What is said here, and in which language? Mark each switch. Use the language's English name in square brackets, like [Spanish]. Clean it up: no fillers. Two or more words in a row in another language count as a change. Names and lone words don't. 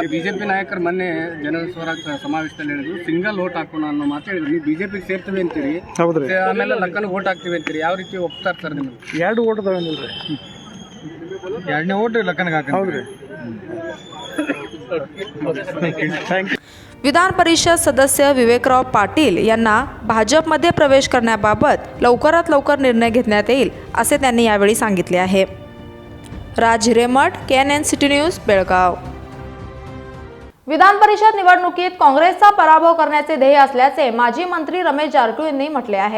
[Kannada] ಬಿಜೆಪಿ ನಾಯಕರು ಮೊನ್ನೆ ಜನರ ಸ್ವರಾಜ್ ಸಮಾವೇಶದಲ್ಲಿ ಹೇಳಿದ್ರು [English] single vote [Kannada] ಹಾಕೋಣ ಅನ್ನೋ ಮಾತು ಹೇಳಿದ್ರು। ನೀವು ಬಿಜೆಪಿಗೆ ಸೇರ್ತೀವಿ ಅಂತೀರಿ, ಹೌದ್ರಿ, ಆಮೇಲೆ ಲಖನ್ ವೋಟ್ ಹಾಕ್ತೀವಿ ಅಂತೀರಿ, ಯಾವ ರೀತಿ ಒಪ್ತಾರೆ ಸರ್ ನಿಮ್ಗೆ? 2 ಓಟ್ ಅದಾವೇನಿಲ್ರಿ, 2ನೇ ಓಟ್ ಲಖನ್ಗೆ ಹಾಕಿ, ಹೌದ್ರಿ। [English] thank you. [Marathi] विधान परिषद सदस्य विवेकराव पाटील यांना भाजपमध्ये प्रवेश करण्याबाबत लवकरात लवकर निर्णय घेण्यात येईल असे त्यांनी यावेळी सांगितले आहे। राज हिरेमठ, KNN सिटी न्यूज, बेळगाव। विधान परिषद निवडणुकीत काँग्रेसचा पराभव करण्याचे ध्येय असल्याचे माजी मंत्री रमेश जारकिहोळी यांनी म्हटले आहे।